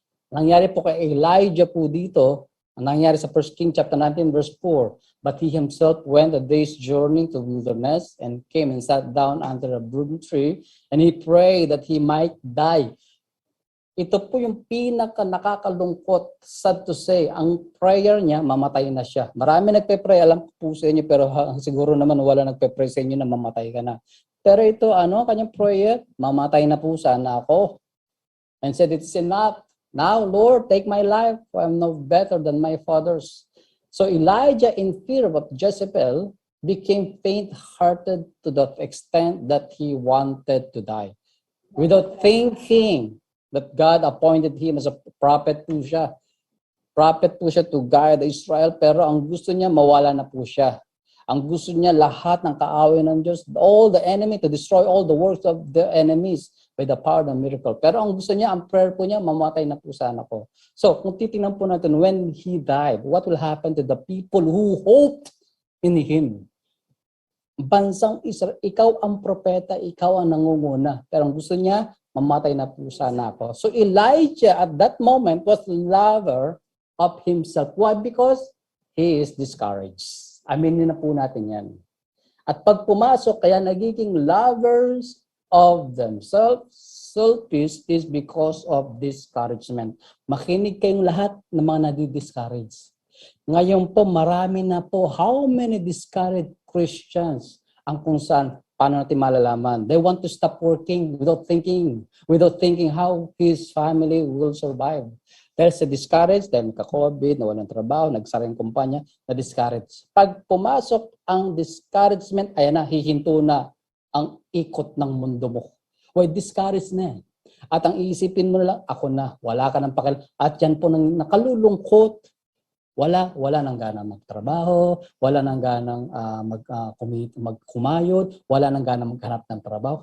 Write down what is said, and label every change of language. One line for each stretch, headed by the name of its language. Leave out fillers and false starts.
Filipino: Nangyari po kay Elijah po dito, ang nangyari sa 1 King chapter 19 verse 4,
English: but he himself went a day's journey to the wilderness and came and sat down under a broom tree, and he prayed that he might die.
Filipino: Ito po yung pinaka nakakalungkot,
English: sad to say,
Filipino: ang prayer niya, mamatay na siya. Marami nagpe-pray, alam ko po sa inyo, pero siguro naman wala nagpe-pray sa inyo na mamatay ka na. Pero ito, kanyang prayer, mamatay na po sana ako.
English: And said, it's enough. Now, Lord, take my life, for I'm no better than my fathers. So Elijah, in fear of Jezebel, became faint-hearted to the extent that he wanted to die. Without thinking that God appointed him as a prophet
Filipino: po siya. Prophet po siya
English: to guide Israel,
Filipino: pero ang gusto niya, mawala na po siya. Ang gusto niya, lahat ng kaaway ng Diyos,
English: all the enemy, to destroy all the works of the enemies by the power of miracle.
Filipino: Pero ang gusto niya, ang prayer po niya, mamatay na po sana ko.
English: So,
Filipino: kung titingnan po natin,
English: when he died, what will happen to the people who hoped in him?
Filipino: Bansang Israel, ikaw ang propeta, ikaw ang nangunguna. Pero ang gusto niya, mamatay na po sana ako.
English: So, Elijah at that moment was lover of himself. Why? Because he is discouraged.
Filipino: Aminin na po natin yan. At pag pumasok, kaya nagiging
English: lovers of themselves, selfish is because of discouragement.
Filipino: Makinig kayong lahat ng mga nadi-discourage. Ngayon po, marami na po,
English: how many discouraged Christians
Filipino: ang kung saan, paano natin malalaman?
English: They want to stop working without thinking how his family will survive.
Filipino: Dahil sa discourage, dahil nagka-COVID, nawalan ng trabaho, nagsara yung kumpanya, na-discourage. Pag pumasok ang discouragement, ayan na, hihinto na ang ikot ng mundo mo. Why, discourage na. At ang iisipin mo na lang, ako na, wala ka ng pakil. At yan po nang nakalulungkot, wala nang ganang magtrabaho, wala nang ganang magkumayod, wala nang ganang maghanap ng trabaho.